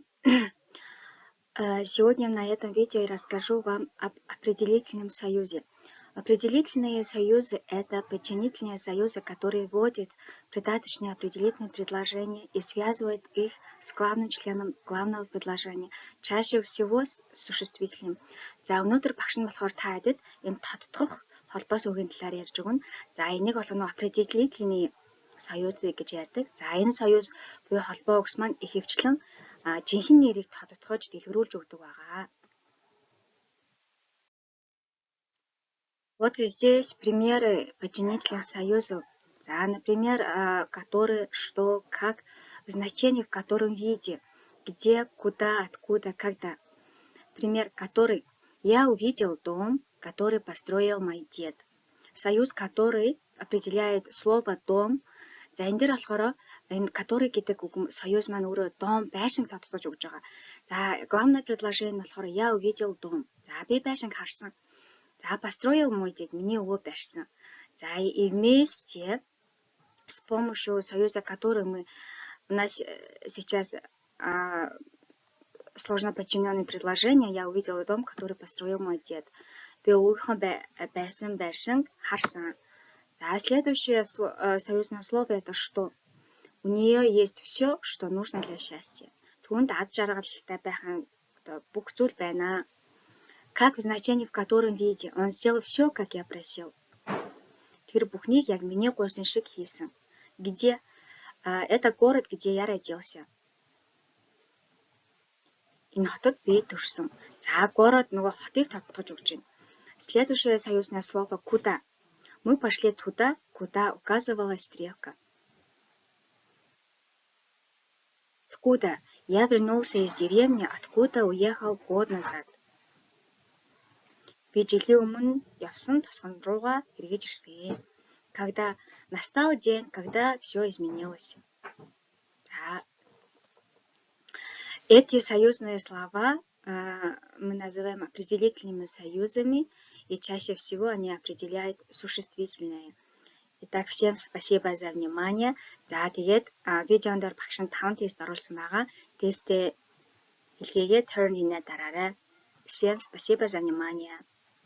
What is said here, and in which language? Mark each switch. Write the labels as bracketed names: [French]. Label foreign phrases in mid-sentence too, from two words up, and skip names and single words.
[Russian] Сегодня на этом видео я расскажу вам об определительном союзе. Определительные союзы – это подчинительные союзы, которые вводят придаточные определительные предложения и связывают их с главным членом главного предложения, чаще всего с существительным. [Mongolian] За өнөөдөр багш нь болохоор та хэдэд энэ тодтох холбоос үгийн талаар ярьж өгнө. За энийг болгоно [Russian] определительные союзы [Mongolian] гэж ярьдаг. За энэ союз буюу холбоо үгс маань ихэвчлэн жинхэнэ нэрийг тодтогч дэлгэрүүлж өгдөг байгаа. [Russian] Вот здесь примеры подчинительных союзов. За, например, которые, что, как, в значении в котором виде, где, куда, откуда, когда. Пример, который. Я увидел дом, который построил мой дед. Союз, который определяет слово дом. [Mongolian] За энэ дээр болохоор энэ который гэдэг союз маань өөрөө дом байшинг тодтогч өгж байгаа. [Russian] За главное предложение [Mongolian] нь болохоор [Russian] я увидел дом. [Mongolian] За би байшинг харсан. За [Russian] построил мой дед, [Mongolian] миний өвөө барьсан. [Russian] За и вместе с помощью союза, который у нас сейчас сложно подчиненные предложения, я увидел дом, который построил мой дед. [Mongolian] Би өвгийнхөө байсан байшинг харсан. [Russian] За следующее союзное слово это что? У нее есть все, что нужно для счастья. [Mongolian] Түүнд аз жаргалтай байх бүх зүйл байна. [Russian] Как в значении в котором виде. Он сделал все, как я просил. [Mongolian] Тэр бүхнийг яг миний гуйсан шиг хийсэн. [Russian] Где? Это город, где я родился. [Mongolian] Энэ хотод би төрсөн. За город нөгөө хотыг тодтогч өгч байна. [Russian] Следующее союзное слово куда. Мы пошли туда, куда указывала стрелка. Откуда? Я вернулся из деревни, откуда уехал год назад. [Mongolian] Би жилийн өмнө явсан тосгон руугаа эргэж ирсэн. [Russian] Когда настал день, когда все изменилось. Да. Эти союзные слова мы называем определительными союзами, и чаще всего они определяют существительные. Итак, всем спасибо за внимание. [Mongolian] За тэгээд видеонд багш нь 5 тест оруулсан байгаа. Тестээ илгээгээ turn-ийн дараарай. [Russian] Всем спасибо за внимание.